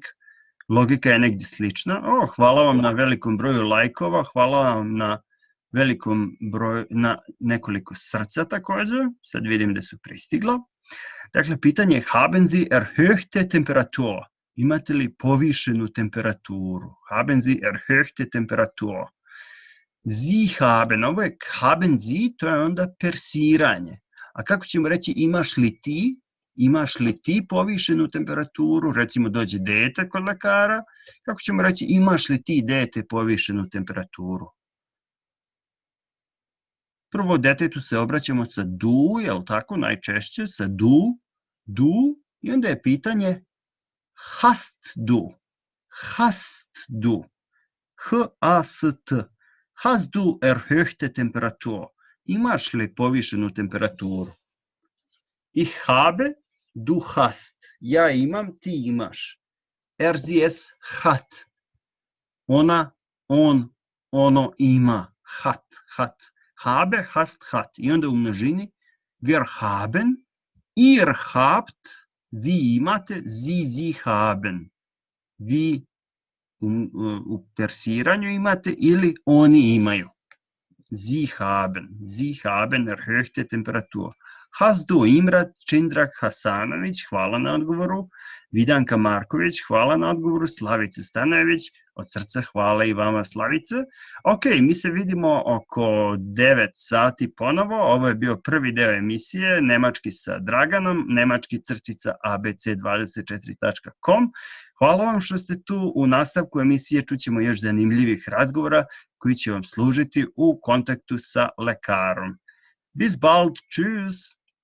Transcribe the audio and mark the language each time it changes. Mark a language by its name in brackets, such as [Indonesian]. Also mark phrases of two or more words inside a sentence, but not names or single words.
[Serbian] Logika je negdje slična. Hvala vam na velikom broju lajkova, hvala vam na velikom broju, na nekoliko srca također. Sad vidim da su pristigla. Dakle, pitanje je [German] haben Sie erhöhte Temperatur? [Serbian] Imate li povišenu temperaturu? [German] Haben Sie erhöhte Temperatur? Sie haben, [Serbian] ovo je [German] haben Sie, [Serbian] to je onda persiranje. A kako ćemo reći imaš li ti? Imaš li ti povišenu temperaturu? Recimo dođe dete kod lekara. Kako ćemo reći imaš li ti dete povišenu temperaturu? Prvo detetu se obraćamo sa du, je li tako? Najčešće sa du. I onda je pitanje [German] hast du. Hast du. H-A-S-T. Hast du erhöhte Temperatur? [Serbian] Imaš li povišenu temperaturu? [German] Ich habe, du hast. [Serbian] Ja imam, ti imaš. [German] Sie es hat. [Serbian] Ona, on, ono ima. [German] Hat. Habe, hast, hat. [Serbian] I onda u množini [German] wir haben, ihr habt, [Serbian] vi imate, [German] sie haben. [Serbian] Vi u persiranju imate ili oni imaju. [German] Sie haben erhöhte Temperatur. Hast du, [Serbian] Imrat Čindrak Hasanović, hvala na odgovoru. Vidanka Marković, hvala na odgovoru. Slavica Stanojević, od srca hvala i vama Slavice. Ok, mi se vidimo oko 9 sati ponovo. Ovo je bio prvi deo emisije, nemački sa Draganom, nemački-abc24.com. Hvala vam što ste tu. U nastavku emisije čućemo još zanimljivih razgovora koji će vam služiti u kontaktu sa lekarom. [German] Bis bald, tschüss!